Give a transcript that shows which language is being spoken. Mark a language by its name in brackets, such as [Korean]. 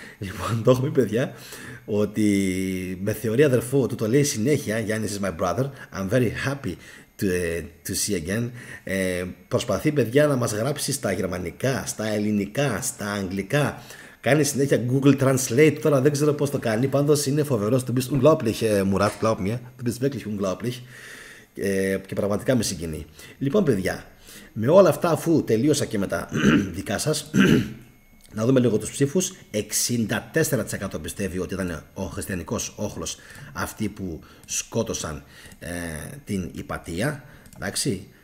[Greek] Λοιπόν, το έχω πει παιδιά ότι με θεωρεί αδερφό του, το λέει συνέχεια, Γιάννης [English] is my brother, I'm very happy to see again. [Greek] Προσπαθεί παιδιά να μας γράψει στα γερμανικά, στα ελληνικά, στα αγγλικά. Κάνει συνέχεια Google Translate. Τώρα δεν ξέρω πώς το κάνει. Πάντως είναι φοβερός. [German] Du bist unglaublich, Murat, glaub mir. Du bist wirklich unglaublich. [Greek] Και πραγματικά με συγκινεί. Λοιπόν, παιδιά, με όλα αυτά, αφού τελείωσα και με τα δικά σας, να δούμε λίγο τους ψήφους. 64% πιστεύει ότι ήταν ο χριστιανικός όχλος αυτοί που σκότωσαν την Ιπατία. Εντάξει.